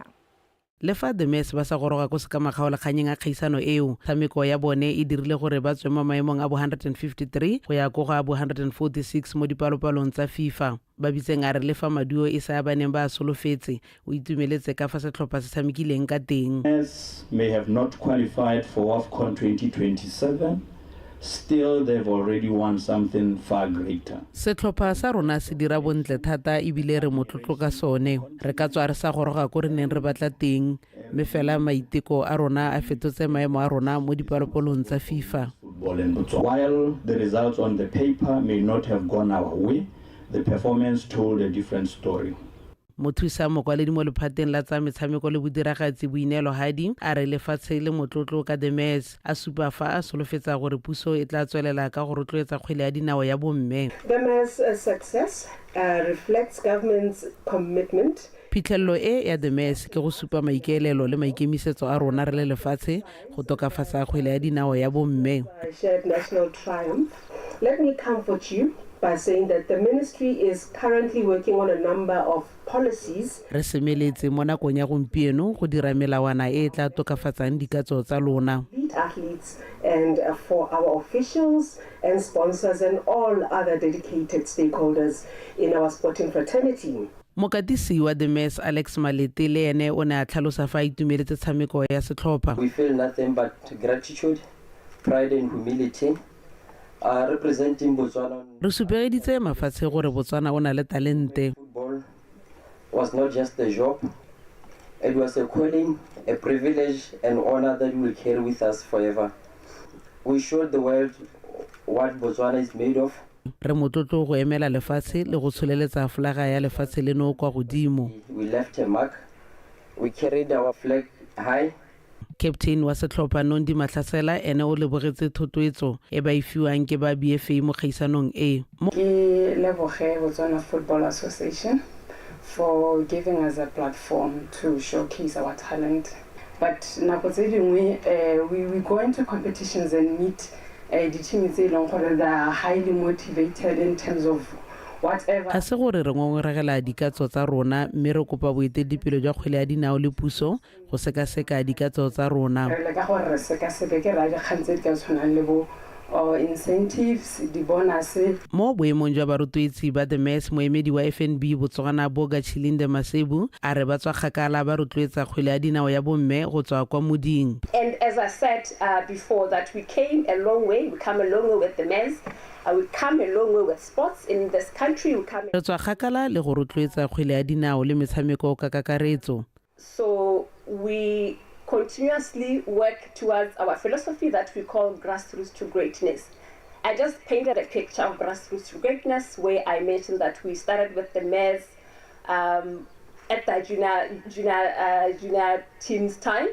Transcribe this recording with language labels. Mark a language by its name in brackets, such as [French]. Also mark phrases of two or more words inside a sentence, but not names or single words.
[Tswana] Le fa the Mass ba sa goroga ko se ka makgaolakganyeng a kgaisano eo tshameko ya bone e dirile gore ba tswe mo maemong a bo 153 go ya go ga bo 146 mo dipalopalong tsa FIFA. Ba bitseng a re le fa maduo e sa baneng ba solofetse o itumeletse ka fa setlhopha se tshamekileng ka teng. [English] May have not qualified for WAFCON 2027. Still, they've already won something far greater. [Tswana] Setlhopha sa rona se dira bontle thata ebile re motlotlo ka sone. Re ka tswa re sa goroga ko re neng re batla teng, mme fela maiteko a rona a fetotse maemo a rona mo dipalopolong tsa FIFA. [English] While the results on the paper may not have gone our way, the performance told a different story. [Tswana] Mothusa mokwaledi mo lephateng la tsa metshameko le bodiragatsi Boinelo Hadi a re lefatshe le motlotlo ka the Mass a supa fa a solofetsa gore puso e tla tswelela ka go rotloetsa kgwele ya dinao ya bomme. [English] The Mass success reflects government's commitment. [Tswana] Phitlhelelo e ya the Mass ke go supa maikaelelo le maikemisetso a rona re le lefatshe go tokafatsa kgwele ya dinao ya bomme. [English] Shared national triumph. Let me comfort you by saying that the ministry is currently working on a number of policies. [Tswana] Re semeletse mo nakong ya gompieno go dira melawana e tla tokafatsang dikatso tsa lona. [English] Athletes and for our officials and sponsors and all other dedicated stakeholders in our sporting fraternity. [Tswana] Mokatisi wa the Mass Alex Malete le ene o ne a tlhalosa fa itumeletse tshameko ya setlhopha. [English] We feel nothing but gratitude, pride and humility. Representing Botswana. [Tswana] Re supegeditse mafatshe gore Botswana o na le talente. [English] Football was not just a job. It was a calling, a privilege and honor that we will carry with us forever. We showed the world what Botswana is made of. [Tswana] Re motlotlo go emela lefatshe le go tsholeletsa flaga ya lefatshe leno kwa godimo. [English] We left a mark. We carried our flag high. [Tswana] Captain wa setlhopha Nondi Mahlasela ene o lebogetse thotloetso e ba ifiwang ke ba BFA mo kgaisanong e. Ke leboge [English] Botswana Football Association for giving us a platform to showcase our talent. But [Tswana] nako tse dingwe [English] we go into competitions and meet the teams [Tswana] tse leng gore [English] they are highly motivated in terms of whatever. [Tswana] ga se gore re ngongoregela dikatso tsa rona mme re kopa boeteledipele jwa kgwele ya dinao le puso go sekaseka dikatso tsa rona. Re le ka gore re sekaseke ke ra dikgang tse di ka tshwanang le bo incentives, di-bonus. Mo boemong jwa barutwetsi ba the mess moemedi wa FNB Botswana Boga Chilinde Masebu a re ba tswa kgakala ba rotloetsa kgwele ya dinao ya bomme go tswa kwa moding. [English] And as I said before, that we came a long way. We come a long way with the mess. We come a long way with sports in this country. We come. [Tswana] Re tswa kgakala le go rotloetsa kgwele ya dinao le metshameko ka kakaretso. [English] So we continuously work towards our philosophy that we call grassroots to greatness. I just painted a picture of grassroots to greatness where I mentioned that we started with the mares at the junior team's time.